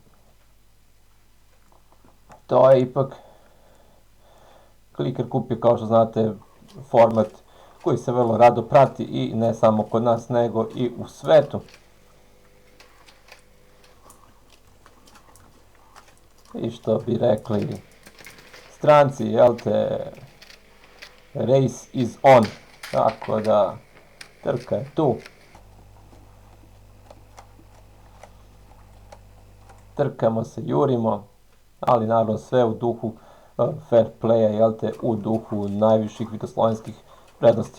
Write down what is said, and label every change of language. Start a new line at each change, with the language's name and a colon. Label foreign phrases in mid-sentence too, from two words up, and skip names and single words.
Serbian: To je ipak, Kliker kup je, kao što znate, format koji se vrlo rado prati i ne samo kod nas, nego i u svetu. I što bi rekli stranci, jel te,
English: race is on,
Serbian: tako da trka je tu. Trkamo se, jurimo, ali naravno sve u duhu
English: fair playa,
Serbian: jel te, u duhu najviših vitoslovenskih prednosti.